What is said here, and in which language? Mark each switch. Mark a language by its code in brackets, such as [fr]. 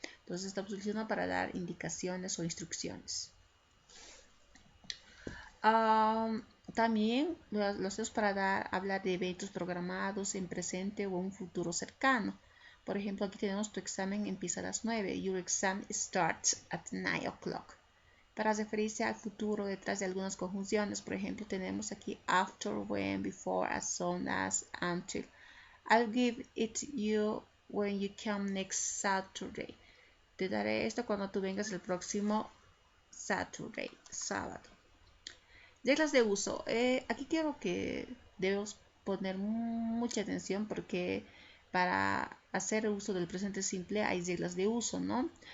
[es] Entonces esta funciona para dar indicaciones o instrucciones. También lo hacemos para hablar de eventos programados en presente o en un futuro cercano. Por ejemplo, aquí tenemos tu examen empieza a las 9. [en] Your exam starts at 9 o'clock. [es] Para referirse al futuro detrás de algunas conjunciones, por ejemplo, tenemos aquí after, when, before, as soon as, until. [en] I'll give it you when you come next Saturday. [es] Te daré esto cuando tú vengas el próximo Saturday, sábado. Reglas de uso. Aquí quiero que debemos poner mucha atención porque para hacer uso del presente simple hay reglas de uso, ¿no?